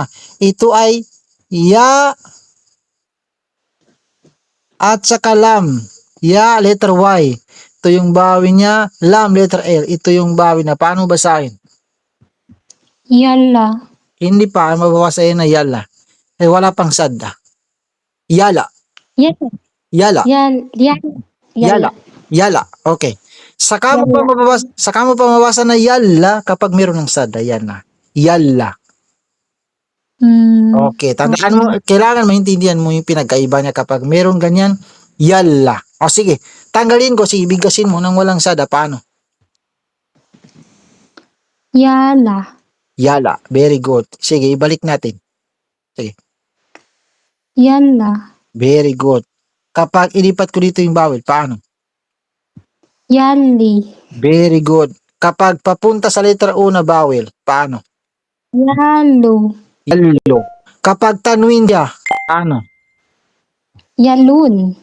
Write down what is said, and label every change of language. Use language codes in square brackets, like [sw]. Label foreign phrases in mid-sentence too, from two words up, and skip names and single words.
[tl] Ito ay ya at saka lam. Ya, letter Y. Ito yung bawi niya. Lam, letter L. Ito yung bawi na. Paano basahin? [ar] Yala. [tl] Hindi pa. Mababasahin na yala. Wala pang sadda. [ar] Yala. Yala. Yala. Yala. Yala. Yala. [tl] Okay. Saka mo pa [ar] Yala. [tl] mababasa na yala kapag meron ng sadda. Yan na. Yala. Okay, tandaan mo, kailangan maintindihan mo yung pinagkaiba niya kapag meron ganyan, yalla. O sige, tanggalin ko, sige, bigkasin mo nang walang sada, paano? [ar] Yala. Yala, [en] very good. [tl] Sige, ibalik natin. Sige, [ar] Yala. [en] very good. [tl] Kapag ilipat ko dito yung bawel, paano? [ar] Yali. [en] Very good. [tl] Kapag papunta sa letter O na bawel, paano? [ar] Yalo. Yalo. [tl] Kapag tanwin siya, paano? [ar] Yalun.